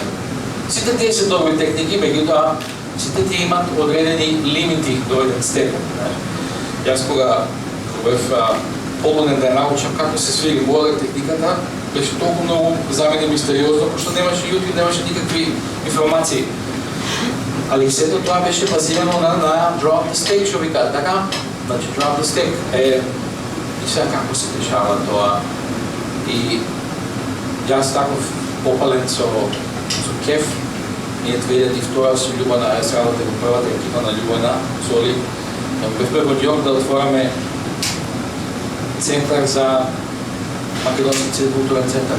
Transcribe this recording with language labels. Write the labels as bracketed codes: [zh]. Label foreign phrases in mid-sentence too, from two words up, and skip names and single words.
[mk] Сите тие се добри техники, меѓутоа сите тие имат одредени лимити до еден степен. Јас кога бев полуден да научам како се свири Моелер техниката, беше толку многу за мене мистериозно, пошто немаше YouTube, немаше никакви информации. Али сето тоа беше базирано на [en] drop the stick, [mk] што викаат, така? Значи, [en] drop the stick е... [mk] И сега како се дешава тоа. И јас таков попален со кеф, ние 2002 со Љубана, јас работе во првата екипа на Љубана, со Оли. Бевме во Њујорк да отвораме центар за македонски културен центар.